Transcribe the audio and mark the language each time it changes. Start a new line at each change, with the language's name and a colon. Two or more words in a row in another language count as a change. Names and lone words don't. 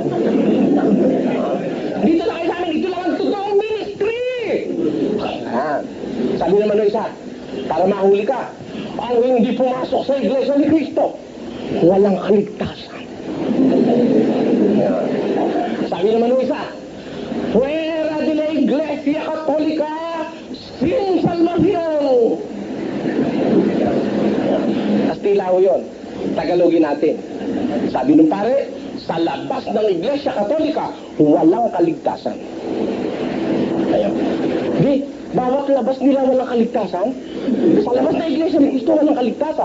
Filipino: Dito na kayo sa amin. Ito lang ang totoong ministry. Sabi naman ng isa, para mahuli ka, ang hindi pumasok sa Iglesia ni Cristo, walang kaligtasan. Sabi naman ng isa,
Spanish: fuera de la Iglesia Católica sin salvación.
Filipino: Manila ho yun. Tagalogin natin. Sabi nung pare, sa labas ng Iglesia Katolika, walang kaligtasan. Ayun. Di, bawat labas nila walang kaligtasan. Sa labas ng Iglesia ni Cristo, walang kaligtasan.